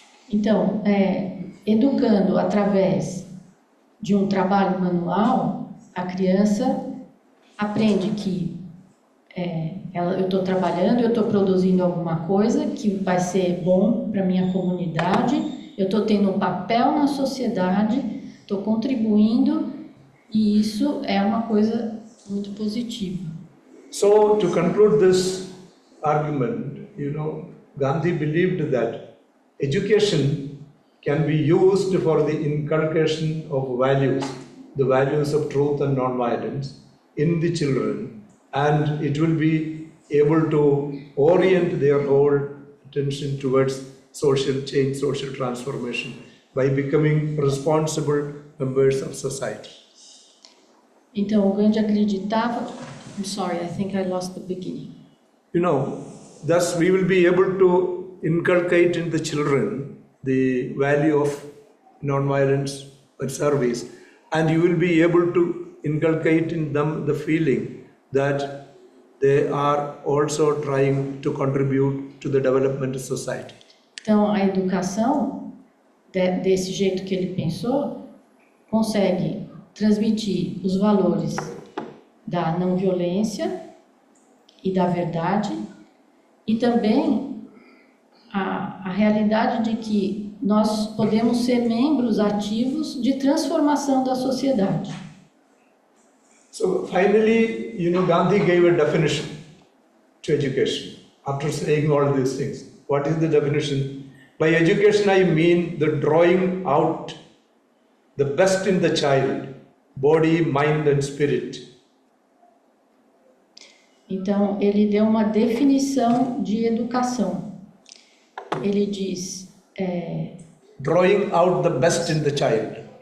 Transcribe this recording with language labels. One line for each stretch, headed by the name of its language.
Portuguese: Então, educando através de um trabalho manual, a criança aprende que eu estou trabalhando, eu estou produzindo alguma coisa que vai ser bom para a minha comunidade, eu estou tendo um papel na sociedade, estou contribuindo, e isso é uma coisa muito positiva.
English: So, to conclude this argument, Gandhi believed that education can be used for the inculcation of values, the values of truth and non-violence in the children, and it will be able to orient their whole attention towards social change, social transformation by becoming responsible members of society.
Portuguese: Então, o Gandhi acreditava...
English: I'm sorry, I think I lost the beginning. Thus we will be able to inculcate in the children the value of non-violence and service, and you will be able to inculcate in them the feeling that they are also trying to contribute to the development of society.
Portuguese: Então, a educação, desse jeito que ele pensou, consegue transmitir os valores da não violência e da verdade, e também a realidade de que nós podemos ser membros ativos de transformação da sociedade.
English: So finally, Gandhi gave a definition to education after saying all these things. What is the definition? By education, I mean the drawing out the best in the child, body, mind and spirit.
Portuguese: Então, ele deu uma definição de educação. Ele diz...
English: drawing out the best in the child.